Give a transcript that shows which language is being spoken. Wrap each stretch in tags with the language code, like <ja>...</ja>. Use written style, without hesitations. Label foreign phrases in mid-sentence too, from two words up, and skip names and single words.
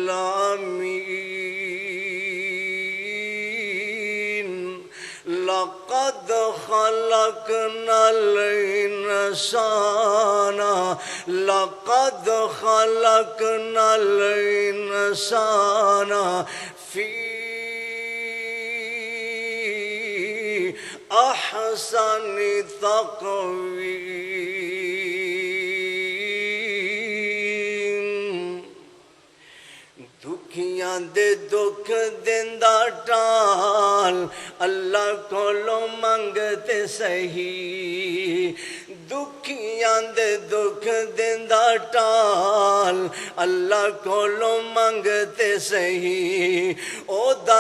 <ar>الامین لقد خلقنا الانسان لقد خلقنا الانسان فی احسن تقویم،</ar> <skr>دکھیاں دے دکھ دیندا ٹال اللہ کولو منگتے سہی، دکھیاں دے دکھ دیندا ٹال اللہ کولو منگتے سہی، او دا</skr>